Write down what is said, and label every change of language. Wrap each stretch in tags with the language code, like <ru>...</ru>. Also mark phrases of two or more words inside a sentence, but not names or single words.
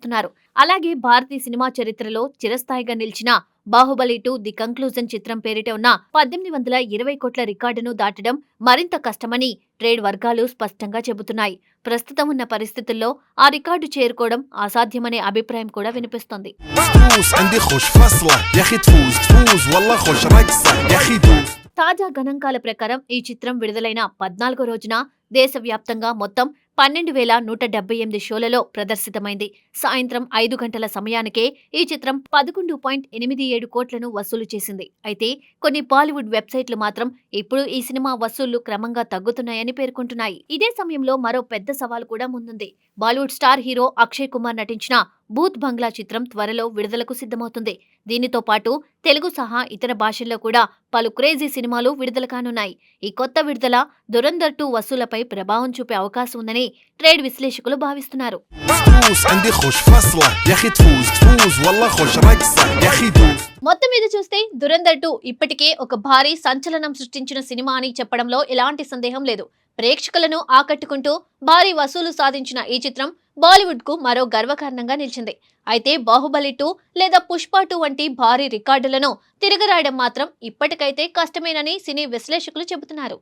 <te>అలాగే భారతీయ సినిమా చరిత్రలో చిరస్థాయిగా నిలిచిన బాహుబలి 2 ది కంక్లూజన్ చిత్రం పేరిట ఉన్న 1820 కోట్ల రికార్డును దాటడం మరింత కష్టమని ట్రేడ్ వర్గాలు స్పష్టంగా చెబుతున్నాయి. ప్రస్తుతం ఉన్న పరిస్థితుల్లో ఆ రికార్డు చేరుకోవడం అసాధ్యమనే అభిప్రాయం కూడా వినిపిస్తోంది.</te> <ar>تفوز عندي خوش فصلة يا اخي تفوز والله خوش رقصة يا اخي دوس.</ar> <te>తాజా గణాంకాల ప్రకారం ఈ చిత్రం విడుదలైన 14వ రోజున దేశవ్యాప్తంగా మొత్తం 12,178 షోలలో ప్రదర్శితమైంది. సాయంత్రం 5 గంటల సమయానికే ఈ చిత్రం 11.87 కోట్లను వసూలు చేసింది. అయితే కొన్ని బాలీవుడ్ వెబ్సైట్లు మాత్రం ఇప్పుడు ఈ సినిమా వసూళ్లు క్రమంగా తగ్గుతున్నాయని పేర్కొంటున్నాయి. ఇదే సమయంలో మరో పెద్ద సవాల్ కూడా ముందుంది. బాలీవుడ్</te> <en>star hero</en> <te>అక్షయ్ కుమార్ నటించిన భూత్ బంగ్లా చిత్రం త్వరలో విడుదలకు సిద్ధమవుతుంది. దీనితో పాటు తెలుగు సహా ఇతర భాషల్లో కూడా పలు క్రేజీ సినిమాలు విడుదల కానున్నాయి. ఈ కొత్త విడుదల దురంధర్ 2 వసూలపై ప్రభావం చూపే అవకాశం ఉందని ట్రేడ్ విశ్లేషకులు భావిస్తున్నారు.</te> <ar>تفوز عندي خوش فصلة يا اخي تفوز والله خوش رقصة يا اخي دوس.</ar> <te>మొత్తం మీద చూస్తే దురంధర్ 2 ఇప్పటికే ఒక భారీ సంచలనం సృష్టించిన సినిమా అని చెప్పడంలో ఎలాంటి సందేహం లేదు. ప్రేక్షకులను ఆకట్టుకుంటూ భారీ వసూలు సాధించిన ఈ చిత్రం బాలీవుడ్ కు మరో గర్వకారణంగా నిలిచింది. అయితే బాహుబలి 2 లేదా పుష్ప 2 వంటి భారీ రికార్డులను తిరగరాయడం మాత్రం ఇప్పటికైతే కష్టమేనని సినీ విశ్లేషకులు చెబుతున్నారు.</te>